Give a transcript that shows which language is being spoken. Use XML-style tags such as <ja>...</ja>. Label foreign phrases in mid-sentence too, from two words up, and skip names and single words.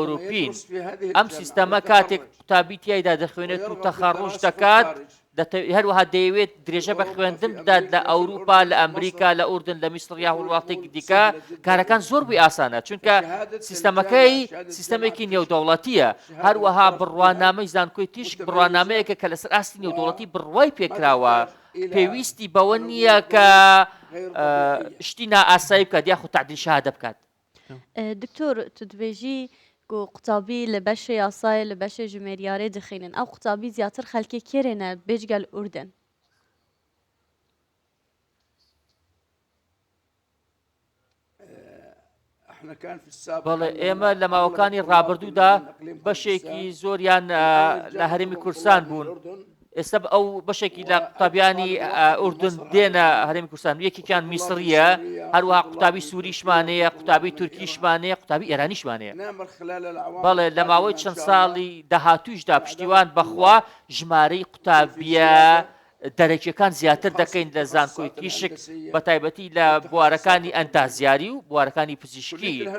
<ckb>ئەوروپین ئەم سیستەمە کاتێک قوتابی تیایدا دەخوێنێت و تەخەڕوج دەکات هەروەها دەیەوێت درێژە بە خوێندن بدات لە ئەوروپا لە ئەمریکا لە ئوردن لە میسر یا وڵاتێکی دیکە کارەکان زۆر بووی ئاسانە چونکە سیستەمەکەی سیستەمێکی نێودەوڵەتیە هەروەها بڕوانامەی زانکۆی تیشک بڕوانامەیەکە کە لەسەر ئاستی نێودەوڵەتی بڕوای پێکراوە پێویستی بەوە نییە کە شتی نائاسایی بکات یاخود تعدیل شەهادە بکات</ckb> <ku>دکتۆر تو دبێژی کو قوتابی لبش یاسای لبش جمهوریاره دخینن او قوتابی زیاتر خلکی کرنه بجگل اردن</ku> <ar>احنا كان في السابق</ar> <ckb>بەڵێ ئێمە لە ماوەکانی ڕابردوودا بەشێکی زۆریان لە هەرێمی کوردستان بوون ئێستا ئەو بەشێکی لە قوتابیانی ئوردن دێنە هەرێمی کوردستان یەکێکیان میسریە هەروەها قوتابی سووریشمانەیە قوتابی تورکیشمانەیە قوتابی ئێرانیشمانەیە بەڵێ لە ماوەی چەند ساڵی داهاتووشدا پشتیوان بەخوا ژمارەی قوتابیە دەرەکیەکان زیاتر دەکەین لە زانکۆی تیشک بە تایبەتی لە بوارەکانی ئەندازیاری و بوارەکانی پزیشکی</ckb>